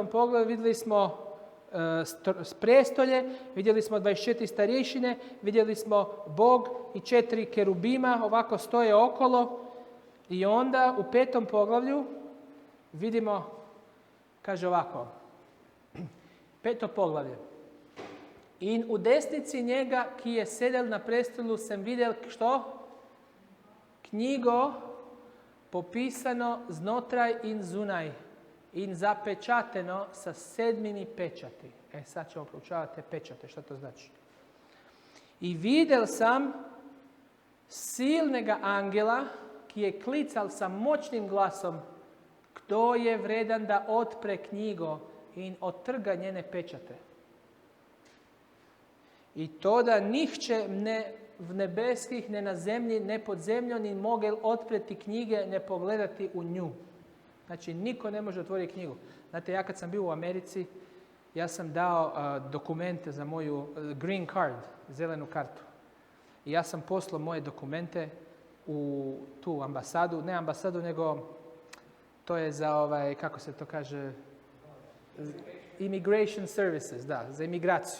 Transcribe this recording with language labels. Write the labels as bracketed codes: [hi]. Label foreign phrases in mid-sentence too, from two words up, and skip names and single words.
[hr] poglavlju vidjeli smo prestolje, vidjeli smo 24 starješine, vidjeli smo Bog i 4 kerubima, ovako stoje okolo. I onda u 5. poglavlju vidimo, kaže ovako, 5. poglavlje. [sl] In u desnici njega, ki je sedel na prestolu, sem videl, što? Knjigo popisano znotraj in zunaj in zapečateno sa 7 pečati. [hr] Sad ćemo proučavati te pečate, što to znači. [sl] I videl sam silnega angela, ki je klical sa moćnim glasom, kdo je vredan da otpre knjigo in otrga njene pečate. I to da nihče ne v nebeskih, ne na zemlji, ne pod zemljom, ni mogel otpreti knjige, ne pogledati u nju. [hr] Znači, niko ne može otvoriti knjigu. Znate, ja kad sam bio u Americi, ja sam dao dokumente za moju [en] green card, [hr] zelenu kartu. I ja sam poslao moje dokumente u tu ambasadu, ne ambasadu, nego To je za kako se to kaže, [en] immigration services, [hr] da, za imigraciju.